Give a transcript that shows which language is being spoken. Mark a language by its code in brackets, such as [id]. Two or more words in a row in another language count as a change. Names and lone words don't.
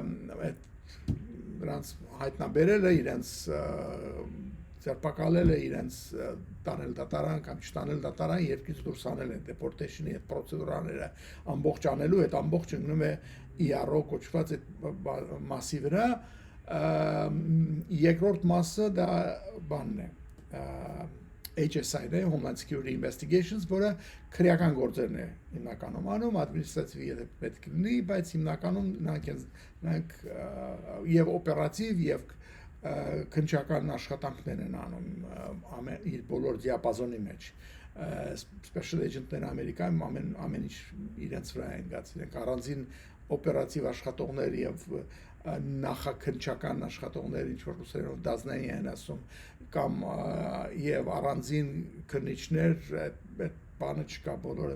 [hy] նրանց հայտնաբերել է իրենց ձերբակալել է իրենց տանել դատարան կամ չտանել դատարան երկրից դուրս անել են deportation-ի այդ պրոցեդուրաները ամբողջ անելու այդ ամբողջը գնում է ERO կոչված այդ մասի վրա երկրորդ մասը դա բանն է HSI-ն է Homeland Security Investigations, որը քրեական գործերն է հիմնականում անում, ադմինիստրատիվ պետք լինի, բայց հիմնականում նրանք եւ օպերատիվ եւ քննչական աշխատանքներ են անում իր բոլոր դիապազոնի մեջ [en] special agent- [hy] ները Ամերիկայում ամեն ինչ իրենց վրա են գած, իրենք առանձին օպերատիվ աշխատողներ եւ նախաքննչական աշխատողներ ինչ որ ռուսերենով դազնային են ասում կամ եւ առանձին քննիչներ այդ բանը չկա բոլորը